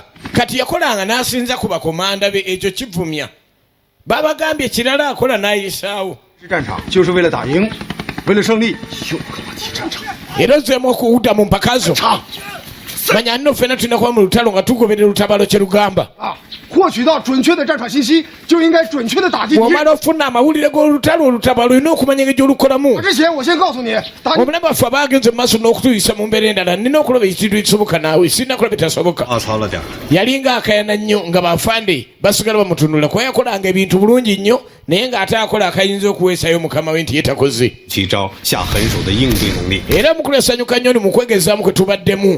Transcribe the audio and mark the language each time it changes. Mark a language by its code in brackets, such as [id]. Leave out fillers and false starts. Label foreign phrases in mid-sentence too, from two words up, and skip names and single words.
[lg] Kati yakolanga n'asinza ku bakomanda be ekyo kivumya. Babagambye ekirala akola n'ayisaawo. Era ozzeemu okuwudda mu mpaka zo. Manya nno ffenna tulina kuba mu lutalo nga tugoberera lutabalo kye lugamba. [zh] 获取到准确的战场信息，就应该准确的打击敌人。 [lg] Wamala ofuna amawulire g'olutalo olutabalo olina okumanya engeri gy'olukolamu. [zh] 之前我先告诉你， [lg] Omulabe waffe abaagenze mu maaso n'okutuyisa mu mbeera endala nina okuloba ekintu ekisoboka naawe sirina kuloba bitasoboka. Yalinga akayana nnyo nga bafande basigala bamutunula kuba yakolanga ebintu bulungi nnyo naye ng'ate akola akayinza okuweesayo mukama we nti ye takoze. Era omukulu yasanyuka nnyo ni mu kwegezaamu kwe tubaddemu.